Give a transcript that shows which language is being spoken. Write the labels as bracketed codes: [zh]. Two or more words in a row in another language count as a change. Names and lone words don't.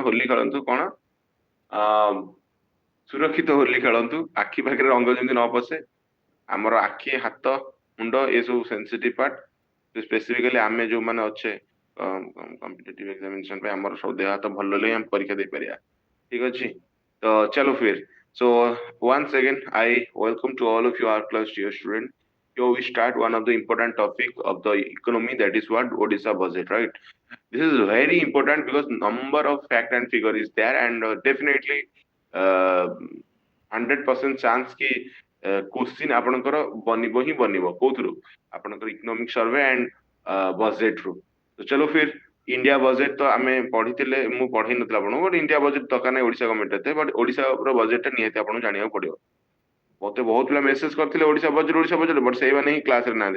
[or] ହୋଲି ଖେଳନ୍ତୁ, କଣ ଆ ସୁରକ୍ଷିତ ହୋଲି ଖେଳନ୍ତୁ, ଆଖି ପାଖିରେ ରଙ୍ଗ ଯେମିତି ନ ପଶେ। ଆମର ଆଖି, ହାତ, ମୁଣ୍ଡ ଏସବୁ [en] sensitive part. [or] ସ୍ପେସିଫିକାଲି ଆମେ ଯୋଉମାନେ ଅଛେ [en] competitive examination [or] ପାଇଁ, ଆମର ସବୁ ଦେହ ହାତ ଭଲ ହେଲେ ଆମେ ପରୀକ୍ଷା ଦେଇପାରିବା। ଠିକ ଅଛି, ତ [hi] चलो फिर। [en] So once again I welcome to all of you our class dear student. Here we start one of the important topic of the economy, that is what Odisha budget, right? This is very important because number of fact and figure is there, and definitely 100% chance [or] କି क्वेश्चन ଆପଣଙ୍କର ବନିବ ହିଁ ବନିବ, କୋଉଥିରୁ, ଆପଣଙ୍କର [en] economic survey and budget ରୁ। [or] ତ [hi] चलो फिर, [or] ଇଣ୍ଡିଆ ବଜେଟ ତ ଆମେ ପଢିଥିଲେ, ମୁଁ ପଢେଇ ନଥିଲି ଆପଣଙ୍କୁ, ବଟ ଇଣ୍ଡିଆ ବଜେଟ ଦରକାର ନାହିଁ ଓଡିଶା ଗଭର୍ଣ୍ଣମେଣ୍ଟ ଏତେ, ବଟ ଓଡିଶା ବଜେଟ ଟା ନିହାତି ଆପଣଙ୍କୁ ଜାଣିବାକୁ ପଡିବ। ମତେ ବହୁତ ପିଲା ମେସେଜ କରିଥିଲେ ଓଡିଶା ବଜେଟ, ବଟ ସେଇମାନେ ହିଁ କ୍ଲାସ ରେ ନାହାନ୍ତି।